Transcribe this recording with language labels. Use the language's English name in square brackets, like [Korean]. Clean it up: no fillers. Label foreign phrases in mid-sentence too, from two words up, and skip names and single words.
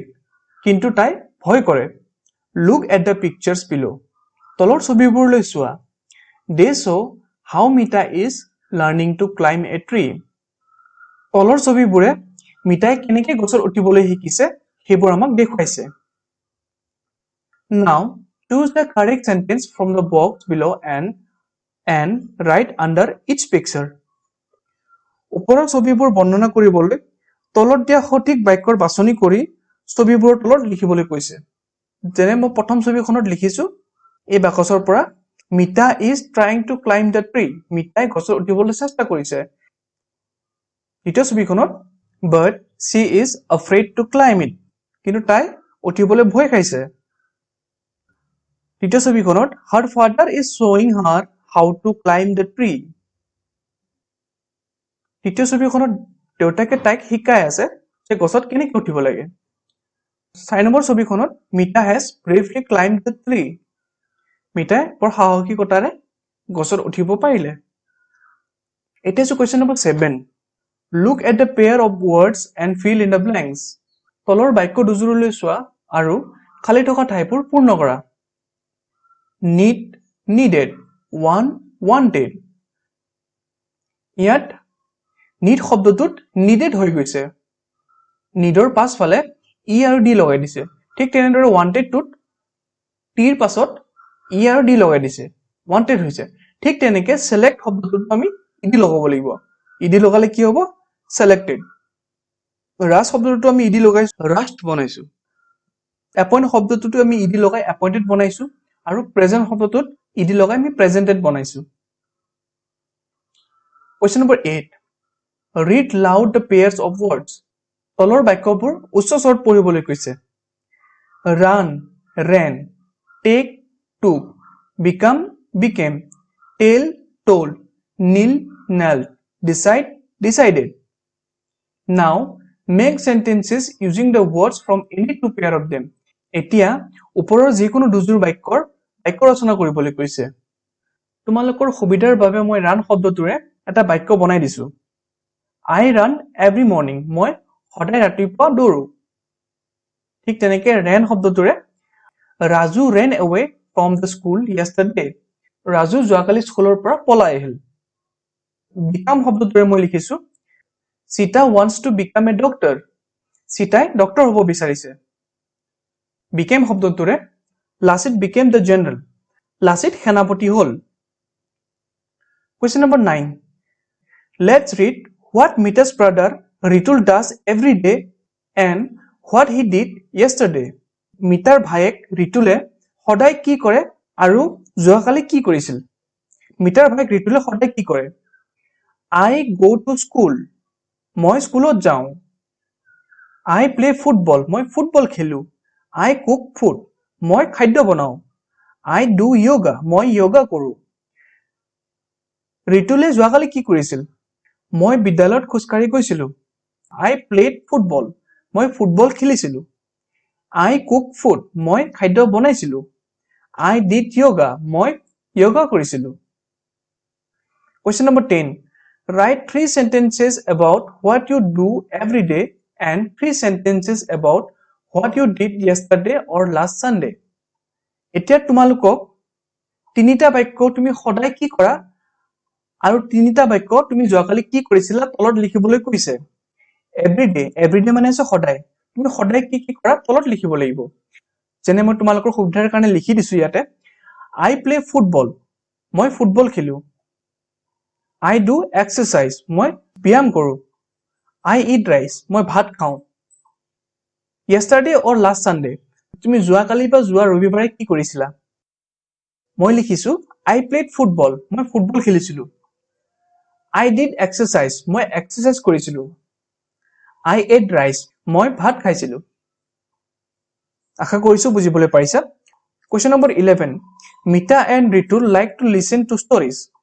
[Assamese] কিন্তু তাই ভয় কৰে। [English] Look at the pictures below. [Assamese] তলৰ ছবিবোৰলৈ চোৱা। [English] They show how Mita is learning to climb a tree. [Assamese] তলৰ ছবিবোৰে মিতাই কেনেকৈ গছত উঠিবলৈ শিকিছে সেইবোৰ আমাক দেখুৱাইছে। [English] Now, choose the correct sentence from the box below and write under each picture. [Assamese] ওপৰৰ ছবিবোৰ বৰ্ণনা কৰিবলৈ তলত দিয়া সঠিক বাক্যৰ বাছনি কৰি ছবিবোৰৰ তলত লিখিবলৈ কৈছে। যেনে মই প্ৰথম ছবিখনত লিখিছো এই বাকচৰ পৰা [English] Mita is trying to climb the tree. [Assamese] মিতাই গছত উঠিবলৈ চেষ্টা কৰিছে। দ্বিতীয় ছবিখনত [English] but she is afraid to climb it. [Assamese] কিন্তু তাই উঠিবলৈ ভয় খাইছে। তৃতীয় ছবিখনত [English] her father is showing her how to climb the tree. [Assamese] তৃতীয় ছবিখনত দেউতাকে তাইক শিকাই আছে যে গছত কেনেকৈ উঠিব লাগে। 4 নম্বৰ ছবিখনত [English] Mita has bravely climbed the tree. [Assamese] মিতাই বৰ সাহসিকতাৰে গছত উঠিব পাৰিলে। এতিয়া আছে [English] question number 7. Look at the pair of words and fill in the blanks. [Assamese] তলৰ বাক্য দুযোৰলৈ চোৱা আৰু খালি থকা ঠাইবোৰ পূৰ্ণ কৰা। [English] Need, needed, want, wanted. [Assamese] ইয়াত need শব্দটোত needed হৈ গৈছে। needৰ পাছফালে e আৰু d লগাই দিছে। ঠিক তেনেদৰে wanted টোত টিৰ পাছত ই আৰু ডি লগাই দিছে wanted হৈছে ঠিক তেনেকে select শব্দটোত আমি ইডি লগাব লাগিব ইডি লগালে কি হ'ব selected rush শব্দটো আমি ইডি লগাইছো rushed বনাইছো appoint শব্দটোতো আমি ইডি লগাই appointed বনাইছো আৰু present শব্দটোত ইডি লগাই আমি presented বনাইছো [English] question number 8 read loud the pairs of words [Assamese] তলৰ বাক্যবোৰ উচ্চ স্বৰত পঢ়িবলৈ কৈছে [English] run ran take took become became tell told kneel knelt decide decided now make sentences using the words from any two pair of them [Assamese] এতিয়া ওপৰৰ যিকোনো দুযোৰ বাক্য ৰচনা কৰিবলৈ কৈছে তোমালোকৰ সুবিধাৰ বাবে মই run শব্দটোৰে এটা বাক্য বনাই দিছো [English] I run every morning [Assamese] মই সদায় ৰাতিপুৱা দৌৰো ঠিক তেনেকে ran শব্দটোৰে [English] Raju ran away from the school yesterday [Assamese] Raju যোৱাকালি স্কুলৰ পৰা পলাই আহিল become শব্দটোৰে মই লিখিছো [English] Sita wants to become a doctor [Assamese] Sita ডক্টৰ হ'ব বিচাৰিছে became শব্দটোৰে [English] Lasit became the general [Assamese] Lasit সেনাপতি হ'ল [English] question number 9 let's read what Mita's brother Ritul does every day and what he did yesterday [Assamese] Mitar ভায়েক ৰিতুলে সদায় কি কৰে আৰু যোৱাকালি কি কৰিছিল মিটাৰ ভায়েক ৰিতুলে সদায় কি কৰে [English] I go to school [Assamese] মই স্কুলত যাওঁ [English] I play football [Assamese] মই ফুটবল খেলো [English] I cook food [Assamese] মই খাদ্য বনাওঁ [English] I do yoga [Assamese] মই yoga কৰো ৰিতুলে যোৱাকালি কি কৰিছিল মই বিদ্যালয়ত খোজকাঢ়ি গৈছিলো [English] I played football [Assamese] মই ফুটবল খেলিছিলো [English] I cook food [Assamese] মই খাদ্য বনাইছিলো [English] I did yoga [Assamese] মই yoga কৰিছিলো [English] question number 10 write 3 sentences about what you do every day and 3 sentences about what you did yesterday or last Sunday [Assamese] এতিয়া তোমালোকক তিনিটা বাক্য তুমি সদায় কি কৰা আৰু তিনিটা বাক্য তুমি যোৱাকালি কি কৰিছিলা তলত লিখিবলৈ কৈছে everyday মানে আছে সদায় তুমি সদায় কি কি কৰা তলত লিখিব লাগিব যেনে মই তোমালোকৰ সুবিধাৰ কাৰণে লিখি দিছো ইয়াতে [English] I play football [Assamese] মই ফুটবল খেলো [English] I do exercise [Assamese] মই ব্যায়াম কৰো [English] I eat rice [Assamese] মই ভাত খাওঁ [English] yesterday or last Sunday [Assamese] তুমি যোৱাকালি বা যোৱা ৰবিবাৰে কি কৰিছিলা মই লিখিছো [English] I played football [Assamese] মই ফুটবল খেলিছিলো [English] I did exercise [Assamese] মই এক্সাৰসাইজ কৰিছিলো [English] I ate rice [Assamese] মই ভাত খাইছিলো আশা কৰিছো বুজিবলৈ পাৰিছা [English] question number 11 Mita and Ritul like to listen to stories